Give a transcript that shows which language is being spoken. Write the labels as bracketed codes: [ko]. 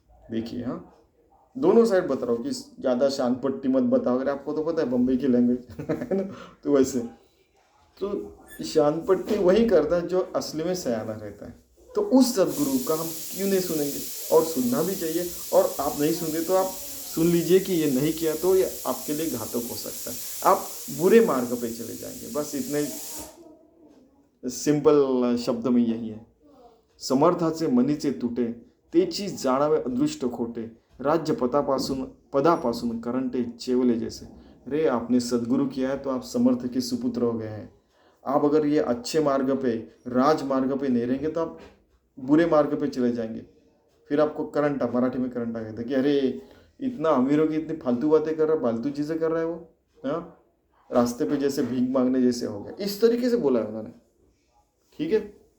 [hi] देखिए हाँ, दोनों साइड बता रहा हूँ कि ज़्यादा शान पट्टी मत बताओ, अगर आपको तो पता है बम्बई की लैंग्वेज है ना, तो वैसे तो शान पट्टी वही करता है जो असली में सयाना रहता है। तो उस सदगुरु का हम क्यों नहीं सुनेंगे, और सुनना भी चाहिए। और आप नहीं सुनते तो आप सुन लीजिए कि ये नहीं किया तो ये आपके लिए घातक हो सकता है, आप बुरे मार्ग पे चले जाएंगे। बस इतने सिंपल शब्द में यही है। [mr] समर्थाचे मनीचे तुटे, तेची जाणावे अदृष्ट खोटे, राज्य पदापासून करंटे चेवले जैसे। [hi] रे आपने सदगुरु किया है तो आप समर्थ के सुपुत्र हो गए हैं। आप अगर ये अच्छे मार्ग पे, राज मार्ग पे नहीं रहेंगे तो आप बुरे मार्ग पे चले जाएंगे। फिर आपको करंट, मराठी में करंट आ गया था कि अरे इतना अमीर हो कि इतनी फालतू बातें कर रहा है, फालतू चीज़ें कर रहा है वो, हाँ, रास्ते पे जैसे भीख मांगने जैसे हो गया, इस तरीके से बोला है उन्होंने। ठीक है।